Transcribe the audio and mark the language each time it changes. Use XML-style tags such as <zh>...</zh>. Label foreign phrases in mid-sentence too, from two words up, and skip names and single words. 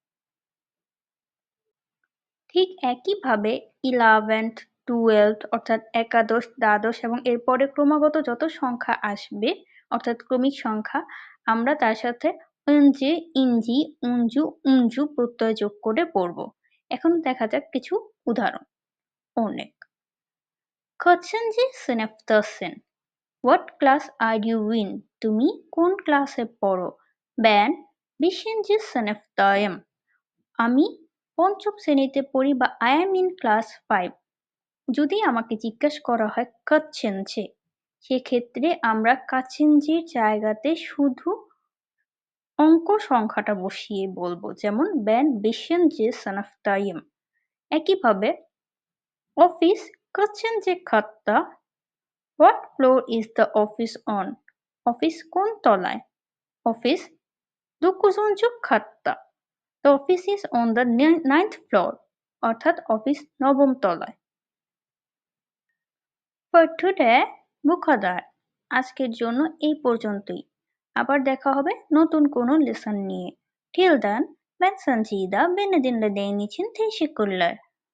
<bn>ঠিক একইভাবে 11th, 12th অর্থাৎ একাদশ, দ্বাদশ এবং এরপরে ক্রমাগত যত সংখ্যা আসবে অর্থাৎ ক্রমিক সংখ্যা আমরা তার সাথে অঞ্জে, ইঞ্জি, উঞ্জু, উঞ্জু প্রত্যয় যোগ করে পড়ব। এখন দেখা যাক কিছু উদাহরণ। অনেক।</bn> <tr>Kaçıncı sınıftasın?</tr> <en>What class are you in?</en> <bn>তুমি কোন ক্লাসে পড়ো?</bn> <tr>Ben 5. sınıftayım.</tr> <bn>আমি পঞ্চম শ্রেণীতে পড়ি বা</bn> <en>I am in class 5.</en> <bn>যদি আমাকে জিজ্ঞেস করা হয় কাছেনছে সেক্ষেত্রে আমরা কাছেনজির জায়গাতে শুধু অঙ্ক সংখ্যাটা বসিয়ে বলবো, যেমন</bn> <tr>ben 5.</tr> <bn>sınıftayım। একইভাবে অফিস</bn> <tr>kaçıncı katta?</tr> <en>What floor is the office on?</en> <bn>অফিস কোন তলায়? অফিস 9.</bn> <tr>katta.</tr> <en>The office is on the 9th floor.</en> <bn>অর্থাৎ অফিস 9ম তলায়।</bn> <en>For today,</en> <tr>bu kadar.</tr> <bn>আজকের জন্য এই পর্যন্তই। আবার দেখা হবে নতুন কোনো লেসন নিয়ে।</bn> <en>Till then,</en> <tr>ben Sanjida, beni dinlediğin için teşekkürler.</tr>